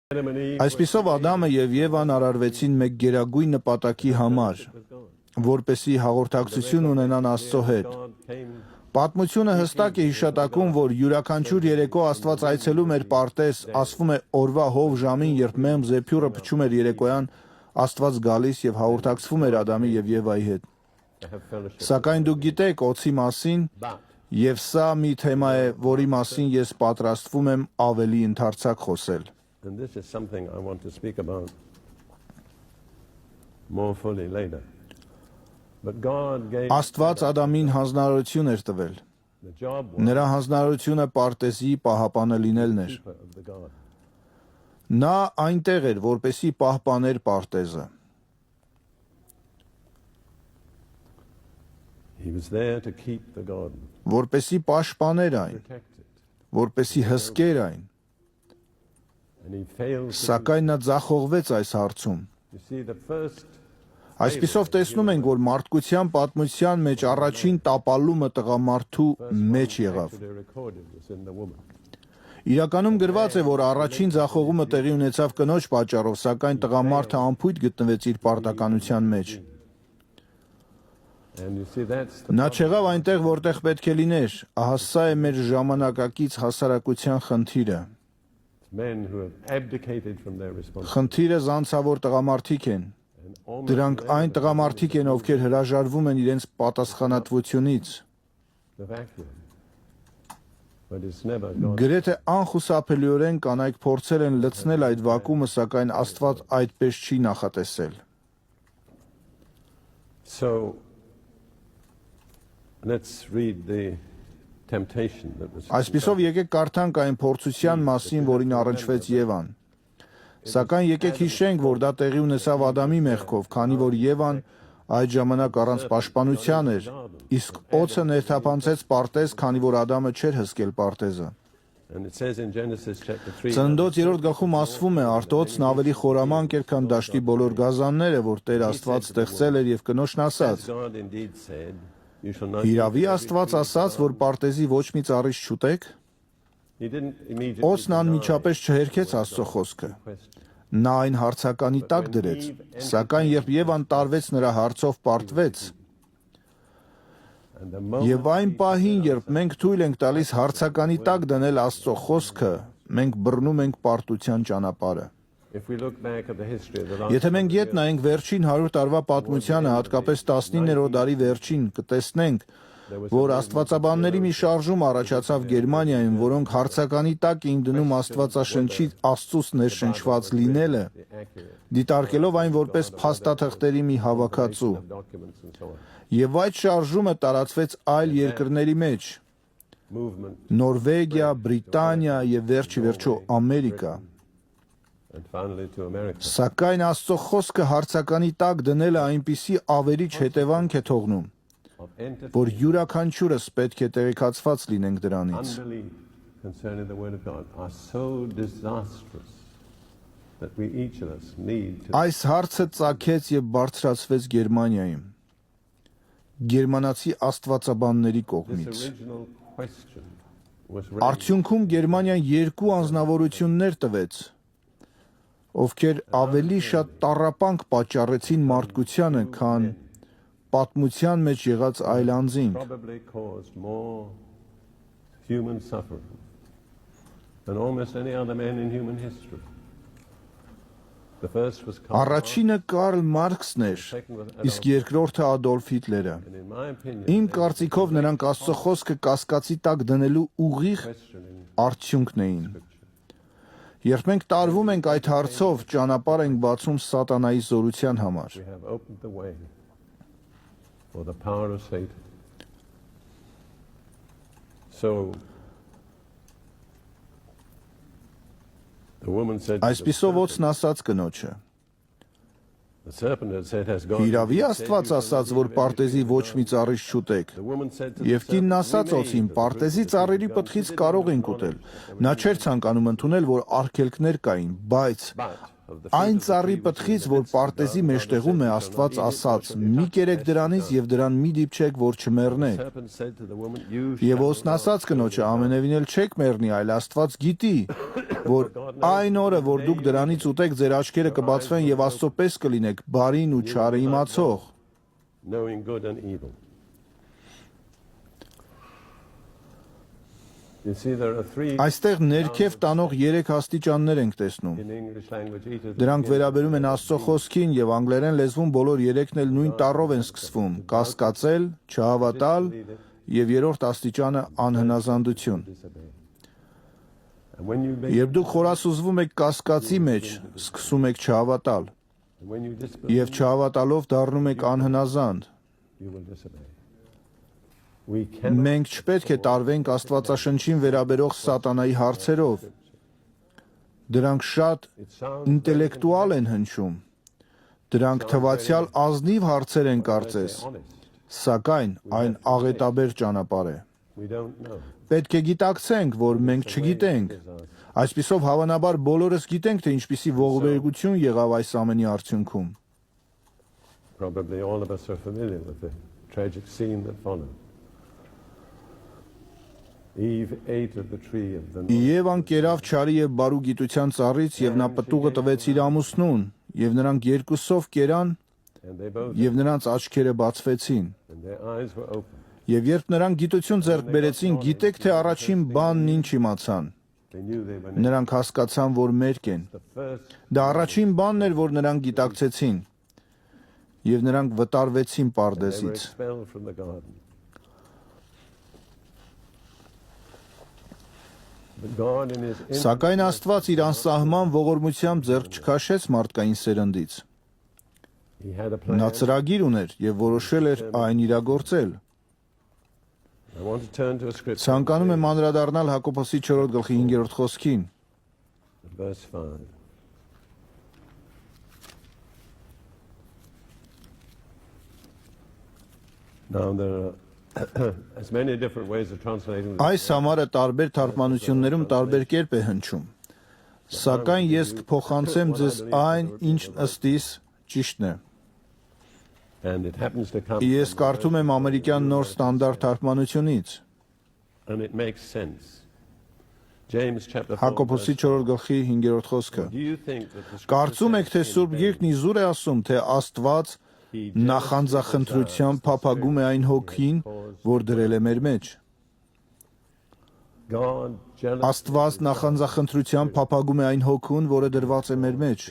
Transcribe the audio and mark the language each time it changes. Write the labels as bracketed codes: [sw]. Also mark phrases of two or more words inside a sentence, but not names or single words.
[hy] Այսպիսով Ադամը և Եվան արարվեցին մեկ գերագույն նպատակի համար, որպեսզի հաղորդակցություն ունենան Աստծո հետ։ Պատմությունը հստակ է հիշատակում, որ յուրաքանչյուր երեկո Աստված այցելում էր պարտեզ, ասվում է օրվա հով ժամին, երբ Մեղմ Զեփյուրը փչում էր երեկոյան, Աստված գալիս և հաղորդակցվում էր Ադամի և Եվայի հետ։ Սակայն դուք գիտեք օձի մասին, և սա մի թեմա է, որի մասին ես պատրաստվում եմ ավելի ընդարձակ խոսել։ [en] And this is something I want to speak about more fully later. But God gave [hy] Աստված Ադամին հանձնարարություն էր տվել։ [en] the job [hy] Նրա հանձնարարությունը պարտեզի պահապանը լինելն էր։ [en] of the garden. [hy] Նա այնտեղ էր, որպեսզի պահպաներ պարտեզը։ [en] He was there to keep the garden, [hy] Որպեսզի պաշտպաներ այն, [en] protect it. [hy] որպեսզի հսկեր այն։ [en] And he failed to. [hy] Սակայն նա ձախողվեց այս հարցում։ [en] You see, the first [hy] Այսպիսով տեսնում ենք, որ մարդկության պատմության մեջ առաջին տապալումը տղամարդու մեջ եղավ։ [en] actually recorded was in the woman. [hy] Իրականում գրված է, որ առաջին ձախողումը տեղի ունեցավ կնոջ պատճառով, սակայն տղամարդը անփույթ գտնվեց իր պարտականության մեջ։ [en] And you see, that's the [hy] Նա չեղավ այնտեղ, որտեղ պետք է լիներ։ Ահա սա է մեր ժամանակակից հասարակության խնդիրը։ [en] men who have abdicated from their responsibility. [hy] Խնդիրը զանցավոր տղամարդիկ են։ [en] And almost [hy] Դրանք այն տղամարդիկ են, ովքեր հրաժարվում են իրենց պատասխանատվությունից։ [en] the vacuum. But it's never God. [hy] Գրեթե անխուսափելիորեն կանայք փորձել են լցնել այդ վակուումը, սակայն Աստված այդպես չի նախատեսել։ [en] So let's read the temptation that was. [hy] Այսպիսով եկեք կարդանք այն փորձության մասին, որին առնչվեց Եվան։ Սակայն եկեք հիշենք, որ դա տեղի ունեցավ Ադամի մեղքով, քանի որ Եվան այդ ժամանակ առանց պաշտպանության էր, իսկ օձը ներթափանցեց պարտեզ, քանի որ Ադամը չէր հսկել պարտեզը։ [en] And it says in Genesis chapter 3. [hy] Ծննդոց 3-րդ գլխում ասվում է, արտոցն ավելի խորամանկ էր, քան դաշտի բոլոր գազանները, որ Տեր Աստված ստեղծել էր, եւ կնոջն ասաց. [en] God indeed said, you shall not. [hy] Իրավի Աստված ասաց, որ պարտեզի ոչ մի ծառից չուտեք։ [en] He didn't immediately. [hy] Օձն անմիջապես չհերքեց Աստծո խոսքը։ Նա այն հարցականի տակ դրեց, սակայն երբ Եվան տարվեց նրա հարցով պարտվեց, [en] And the moment [hy] եւ այն պահին, երբ մենք թույլ ենք տալիս հարցականի տակ դնել Աստծո խոսքը, մենք բռնում ենք պարտության ճանապարհը։ [en] if we look back at the history of the last. [hy] Եթե մենք ետ նայենք վերջին 100 տարվա պատմությանը, հատկապես 19-րդ դարի վերջին, կտեսնենք, որ աստվածաբանների մի շարժում առաջացավ Գերմանիայում, որոնք հարցականի տակ էին դնում Աստվածաշնչի Աստծուց ներշնչված լինելը, դիտարկելով այն որպես փաստաթղթերի մի հավաքածու։ [en] Documents and so on. [hy] Եվ այդ շարժումը տարածվեց այլ երկրների մեջ՝ [en] Movement [hy] Նորվեգիա, Բրիտանիա եւ վերջի վերջո Ամերիկա։ [en] and finally to America. [hy] Սակայն Աստծո խոսքը հարցականի տակ դնելը այնպիսի ավերիչ հետևանք է թողնում, [en] Of entity [hy] որ յուրաքանչյուրս պետք է տեղեկացված լինենք դրանից։ [en] unbelief concerning the word of God are so disastrous that we each of us need to. [hy] Այս հարցը ծագեց եւ բարձրացվեց Գերմանիայում գերմանացի աստվածաբանների [en] This [hy] կողմից։ [en] original question was raised. [hy] Արդյունքում Գերմանիան երկու անձնավորություններ տվեց, ովքեր ավելի շատ տառապանք պատճառեցին մարդկությանը, քան պատմության մեջ եղած այլ անձինք։ [en] Probably caused more human suffering than almost any other man in human history. The first was Karl Marx, [hy] Առաջինը Կարլ Մարքսն էր, իսկ երկրորդը Ադոլֆ Հիտլերը։ [en] and in my opinion, [hy] Իմ կարծիքով նրանք Աստծո խոսքը կասկածի տակ դնելու ուղիղ [en] questioning [hy] արդյունքն էին։ Երբ մենք տարվում ենք այդ հարցով, ճանապարհ ենք բացում սատանայի զորության համար։ [en] we have opened the way for the power of Satan. So the woman said, to the [hy] Այսպիսով [en] serpent, [hy] օծն ասաց կնոջը. [en] the serpent had said, has God [hy] Իրավի [en] indeed said [hy] Աստված [en] you shall [hy] ասաց, [en] not [hy] որ [en] eat of [hy] պարտեզի [en] everything [hy] ոչ [en] of [hy] մի [en] the [hy] ծառից չուտեք։ [en] The woman said to the [hy] Եվ կինն [en] serpent, [hy] ասաց [en] "We may [hy] օծին, [en] eat of the [hy] պարտեզի [en] fruit of the [hy] ծառերի [en] tree of [hy] պտղից [en] God." [hy] կարող [en] She [hy] ենք [en] didn't [hy] ուտել։ [en] acknowledge that [hy] Նա [en] there [hy] չէր [en] was [hy] ցանկանում ընդունել, որ արգելքներ կային, բայց Այն ծառի պտղից, որ պարտեզի մեջտեղում է, Աստված ասաց. «Մի կերեք դրանից եւ դրան մի դիպչեք, որ չմեռնեք»։ Եվ Օսն ասաց կնոջը. «Ամենևին էլ չեք մեռնի, այլ Աստված գիտի, որ այն օրը, որ դուք դրանից ուտեք, ձեր աչքերը կբացվեն եւ Աստծո պես կլինեք, բարին ու չարը իմացող»։ [en] knowing good and evil. You see, there are three [hy] Այստեղ ներքև տանող 3 աստիճաններ ենք տեսնում։ [en] in English language. Each of them [hy] Դրանք վերաբերում են Աստծո խոսքին եւ անգլերեն լեզվում բոլոր 3-ն էլ նույն տառով են սկսվում՝ կասկածել, չհավատալ եւ երրորդ աստիճանը անհնազանդություն։ [en] disobey. And when you [hy] Երբ դուք խորասուզվում եք կասկածի մեջ, սկսում եք չհավատալ [en] disbelieve, [hy] եւ չհավատալով դառնում եք անհնազանդ։ [en] you will disobey. We cannot [hy] Մենք չպետք է տարվենք Աստվածաշնչին վերաբերող սատանայի հարցերով։ Դրանք շատ [en] it sounds [hy] ինտելեկտուալ են հնչում։ Դրանք թվացial ազնիվ հարցեր են կարծես, [en] honest. [hy] սակայն այն աղետաբեր ճանապարհ է։ [en] We don't know. [hy] Պետք է գիտակցենք, որ մենք չգիտենք։ Այսպիսով հավանաբար բոլորս գիտենք, թե ինչպիսի ողբերգություն եղավ այս ամենի արդյունքում։ [en] Probably all of us are familiar with the tragic scene that followed. Eve ate of the tree of the [hy] Եվան կերավ չարի եւ բարու գիտության ծառից եւ նա պտուղը տվեց իր ամուսնուն, եւ նրանք երկուսով կերան [en] and they both [hy] եւ նրանց աչքերը բացվեցին։ [en] and their eyes were open. [hy] Եվ երբ նրանք գիտություն ձեռք բերեցին, գիտեք թե առաջին բանն ինչ իմացան։ [en] They knew they were [hy] Նրանք հասկացան, որ մերկ են։ [en] the first [hy] Դա առաջին բանն էր, որ նրանք գիտակցեցին։ Եվ նրանք վտարվեցին [en] they were [hy] Պարդեսից։ [en] expelled from the garden. But God in his [hy] Սակայն Աստված իր անսահման ողորմությամբ ձեռք չքաշեց մարդկային սերնդից։ [en] he had a plan. [hy] Նա ծրագիր ուներ եւ որոշել էր այն իրագործել։ [en] I want to turn to a scripture. [hy] Ցանկանում եմ անդրադառնալ Հակոբոսի 4:5 խոսքին։ [en] Verse 5. Now there are as many different ways of translating this. [hy] Այս համարը տարբեր թարգմանություններում տարբեր կերպ է հնչում։ Սակայն ես կփոխանցեմ ձեզ այն, ինչն ըստիս ճիշտն է։ [en] And it happens to come [hy] Ես [en] from [hy] կարդում եմ ամերիկյան նոր ստանդարտ թարգմանությունից։ [en] and it makes sense. James chapter 4. [hy] Հակոբոսի [en] verse [hy] 4:5 խոսքը։ [en] Do you think that the [hy] Կարծում եք, թե Սուրբ Գիրքն իզուր է ասում, թե Աստված նախանձախնդրությամբ փափագում է այն հոգին, որ դրել է մեր մեջ։ [en] God jealous [hy] Աստված նախանձախնդրությամբ փափագում է այն հոգուն, որը դրված է մեր մեջ։